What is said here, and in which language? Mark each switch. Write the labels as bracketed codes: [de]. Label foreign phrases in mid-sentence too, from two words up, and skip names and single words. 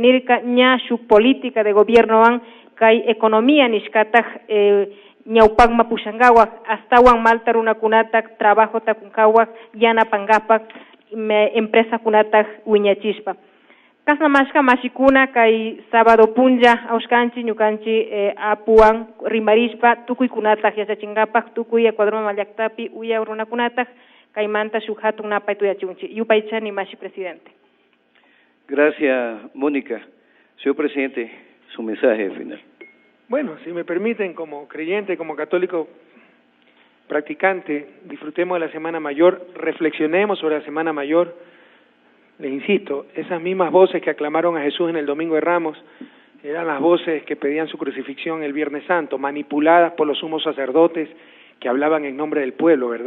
[qu] nirka ña shuk [es] política de gobiernowan [qu] kay economía nishkataj ñawpakma pushangawak astawan malta runakunata trabajo takunkawak yanapangapak empresa kunatak wiñachishpa kasnamashka mashikuna kay sábado punlla awshkanchi ñukanchi apuwan rimarishpa tukuy kunatak yachachingapak tukuy Ecuador mamallaktapi uya runakunatak kaymanta shuk hatun napay tuyachunchi yupaychani mashi presidente. [es] Gracias, Mónica. Señor presidente, su mensaje final. Bueno, si me permiten, como creyente, como católico practicante, disfrutemos de la Semana Mayor, reflexionemos sobre la Semana Mayor. Les insisto, esas mismas voces que aclamaron a Jesús en el Domingo de Ramos eran las voces que pedían su crucifixión el Viernes Santo, manipuladas por los sumos sacerdotes que hablaban en nombre del pueblo, ¿verdad?